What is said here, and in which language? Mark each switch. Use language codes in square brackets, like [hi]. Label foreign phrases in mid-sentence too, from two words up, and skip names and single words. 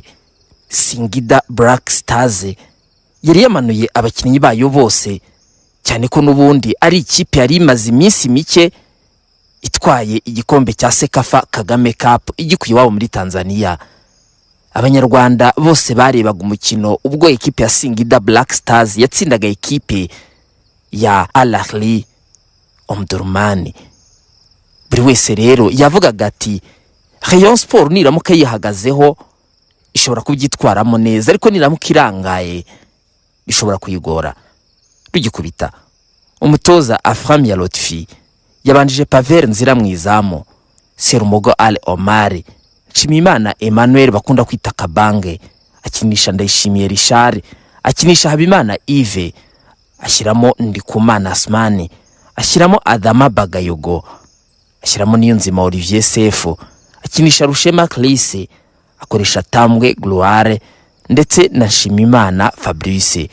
[rw] Singida Black Stars yari yamanuye abakinnyi bayo bose, cyane ko nubundi ari ikipe yari imaze iminsi mike itwaye igikombe cya Sekafa Kagame Cup igikuye wabo muri Tanzania. Abanyarwanda bose barebaga umukino ubwo ekipe ya Singida Black Stars yatsindaga ekipe ya Al Ahly Omdurman. Buri wese rero yavugaga ati Rayon Sport niramuka yihagazeho ishobora kubyitwaramo neza, ariko niramuka irangaye bishobora kuyigora. Rugikubita umutoza Aframia Lotfi yabanjije Pavel Nzira mwizamu, Serumogo Al Omar, Nshimiyimana Emmanuel bakunda kwita Kabange, akinisha Ndayishimiye Richard, akinisha Habimana Yves, ashyiramo Ndikumana Asmani, ashyiramo Adama Bagayogo, ashyiramo Niyonzima Olivier Sefu, akinisha Rushema Clarisse, akoresha Tambwe Gloire ndetse na Nshimiyimana Fabrice.